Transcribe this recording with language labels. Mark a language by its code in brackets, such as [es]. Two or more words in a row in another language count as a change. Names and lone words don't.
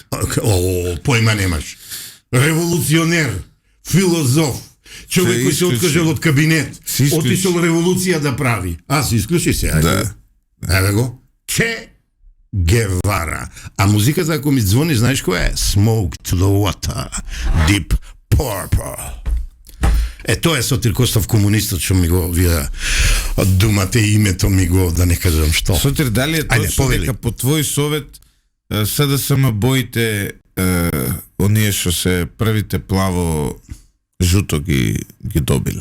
[mk] Појма немаш. Револуционер, филозоф, човек кој се откажал од кабинет, отишол револуција да прави. Се исклучи се, ајде. Еве го. Че Гевара. А музиката, ако ми звони, знаеш која е? [en] Smoke to the water, Deep Purple. [mk] Тоа е Сотир Костов, комунистот, што ми го вие думате името ми го, да не кажам што. Сотир, дали е точно дека по твој совет СДСМ боите оние што се првите плаво жуто ги добиле?